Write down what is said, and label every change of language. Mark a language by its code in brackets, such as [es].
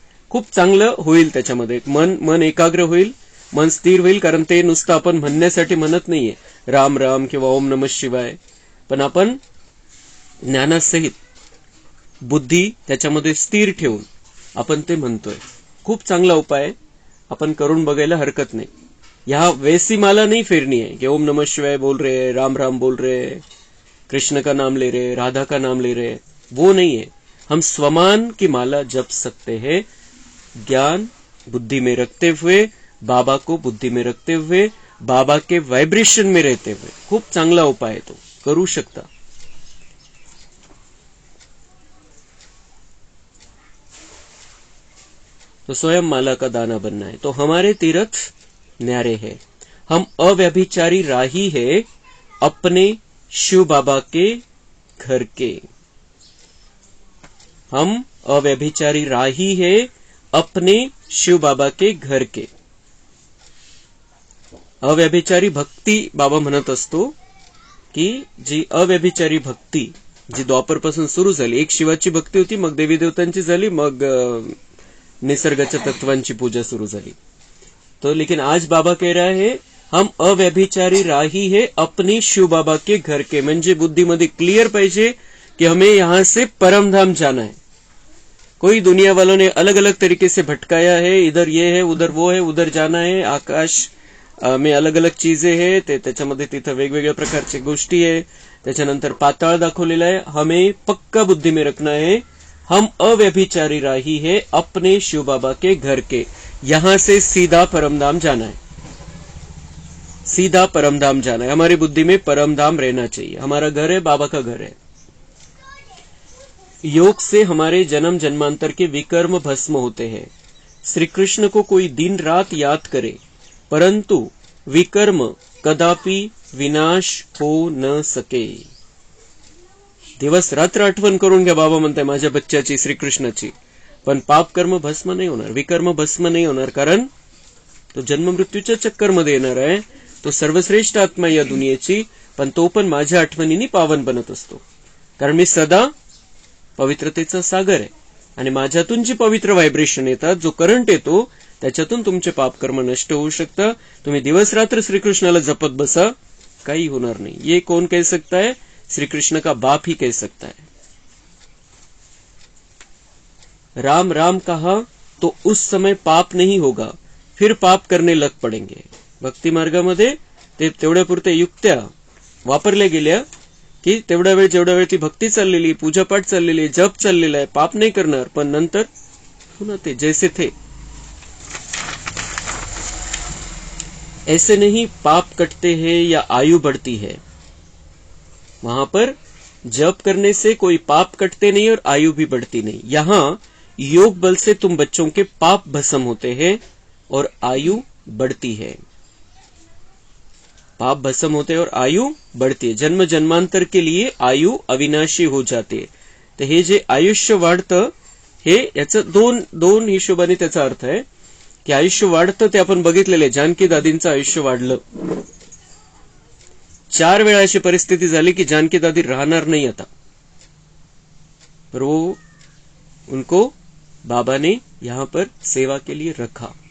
[mr] खूप चांगलं होईल त्याच्यामध्ये, मन एकाग्र होईल, मन स्थिर होईल. कारण ते नुसतं आपण म्हणण्यासाठी म्हणत नाहीये राम राम किंवा ओम नमः शिवाय, पण आपण ज्ञानासहित बुद्धी त्याच्यामध्ये स्थिर ठेवून आपण ते म्हणतोय. खूप चांगला उपाय, आपण करून बघायला हरकत नाही. [hi] यहाँ वैसी माला नहीं फेरनी है कि ओम नमः शिवाय बोल रहे, राम राम बोल रहे, कृष्ण का नाम ले रहे, राधा का नाम ले रहे, वो नहीं है. हम स्वमान की माला जप सकते हैं, ज्ञान बुद्धि में रखते हुए, बाबा को बुद्धि में रखते हुए, बाबा के वाइब्रेशन में रहते हुए. [mr] खूप चांगला उपाय आहे तो, करू शकता. [hi] तो स्वयं माला का दाना बनना है. तो हमारे तीर्थ न्यारे है, हम अव्यभिचारी राही है अपने शिव बाबा के घर के. हम अव्यभिचारी राही है अपने शिव बाबा के घर के. [mr] अव्यभिचारी भक्ती बाबा म्हणत असतो की जी अव्यभिचारी भक्ती जी द्वापरपासून सुरू झाली, एक शिवाची भक्ती होती, मग देवी देवतांची झाली, मग निसर्गाच्या तत्वांची पूजा सुरू झाली. [hi] तो लेकिन आज बाबा कह रहा है हम अव्यभिचारी राही है अपने शिव बाबा के घर के. [mr] म्हणजे बुद्धीमध्ये क्लियर पाहिजे [hi] कि हमें यहां से परमधाम जाना है. कोई दुनिया वालों ने अलग अलग तरीके से भटकाया है, इधर ये है, उधर वो है, उधर जाना है, आकाश में अलग अलग चीजें है, [mr] त्याच्यामध्ये तिथं वेगवेगळ्या प्रकारची गोष्टी आहे, त्याच्यानंतर पाताळ दाखवलेला आहे. [hi] हमें पक्का बुद्धि में रखना है, हम अव्यभिचारी राही है अपने शिव बाबा के घर के. यहां से सीधा परमधाम जाना है, सीधा परमधाम जाना है. हमारी बुद्धि में परमधाम रहना चाहिए. हमारा घर है, बाबा का घर है. योग से हमारे जन्म जन्मांतर के विकर्म भस्म होते हैं. श्री कृष्ण को कोई दिन रात याद करे, परंतु विकर्म कदापि विनाश हो न सके. [mr] दिवस रात्र आठवण करून घ्या, बाबा म्हणताय माझ्या बच्च्याची, श्रीकृष्णाची, पण पाप कर्म भस्म नाही होणार, विकर्म भस्म नाही होणार. कारण तो जन्म मृत्यूच्या चक्करमध्ये येणार आहे. तो सर्वश्रेष्ठ आत्मा या दुनियेची, पण तो पण माझ्या आठवणीने पावन बनत असतो. कारण मी सदा पवित्रतेचा सागर आहे आणि माझ्यातून जी पवित्र व्हायब्रेशन येतात, जो करंट येतो, त्याच्यातून तुमचे पाप कर्म नष्ट होऊ शकतं. तुम्ही दिवस रात्र श्रीकृष्णाला जपत बसा, काही होणार नाही. [hi] ये कौन कह सकता है? श्री कृष्ण का बाप ही कह सकता है. राम राम कहा तो उस समय पाप नहीं होगा, फिर पाप करने लग पडेंगे. [mr] भक्ती मार्गामध्ये ते तेवढ्यापुरते युक्त्या वापरल्या गेल्या की तेवढा वेळ जेवढा वेळ ती भक्ती चाललेली, पूजापाठ चाललेली, जप चाललेला आहे, पाप नाही करणार. पण नंतर पुन्हा ते जैसे थे [hi] ऐसे नहीं पाप कटते हैं या आयु बढ़ती है. वहां पर जप करने से कोई पाप कटते नहीं और आयु भी बढ़ती नहीं. यहां योग बल से तुम बच्चों के पाप भस्म होते हैं और आयु बढ़ती है. पाप भस्म होते हैं और आयु बढ़ती है. जन्म जन्मांतर के लिए आयु अविनाशी हो जाते. [mr] तर हे जे आयुष्य वाढतं, हे याचं दोन हिशोबाने त्याचा अर्थ आहे की आयुष्य वाढतं ते आपण बघितलेले. जानकी दादींचं आयुष्य वाढलं. 4 वेळा अशी परिस्थिती झाली की जानकी दादी राहणार नहीं आता, [hi] पर वो उनको बाबा ने यहां पर सेवा के लिए रखा.